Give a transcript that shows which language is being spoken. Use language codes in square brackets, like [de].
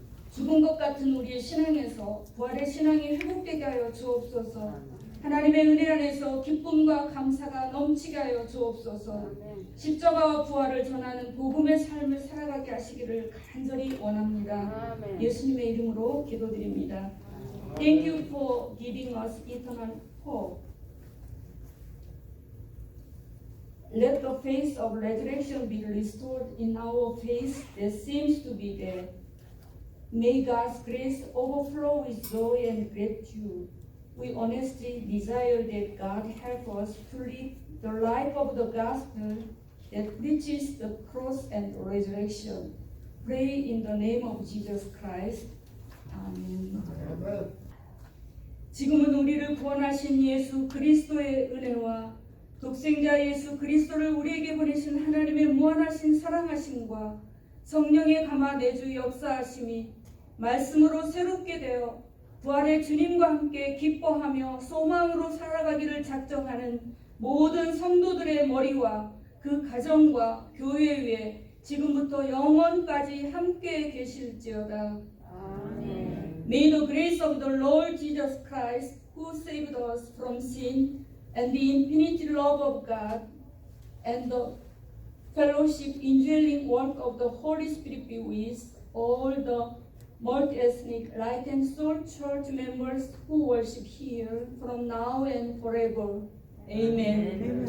[ko] 죽은 것 같은 우리의 신앙에서 부활의 신앙이 회복되게 하여 주옵소서. 하나님의 은혜 안에서 기쁨과 감사가 넘치게 하여 주옵소서. 십자가와 부활을 전하는 복음의 삶을 살아가게 하시기를 간절히 원합니다. 예수님의 이름으로 기도드립니다. [en] Thank you for giving us eternal hope. Let the faith of resurrection be restored in our faith that seems to be dead. May God's grace overflow with joy and gratitude. We honestly desire that God help us to live the life of the gospel that preaches the cross and resurrection. Pray in the name of Jesus Christ. [ko] 아멘. 지금은 우리를 구원하신 예수 그리스도의 은혜와 독생자 예수 그리스도를 우리에게 보내신 하나님의 무한하신 사랑하심과 성령의 감화 내주 역사하심이 말씀으로 새롭게 되어 부활의 주님과 함께 기뻐하며 소망으로 살아가기를 작정하는 모든 성도들의 머리와 그 가정과 교회 위에 지금부터 영원까지 함께 계실지어다. 아멘. [en] May the grace of the Lord Jesus Christ, who saved us from sin, and the infinite love of God, and the fellowship indwelling work of the Holy Spirit be with all the multi-ethnic Light and Soul Church members who worship here from now and forever. Amen.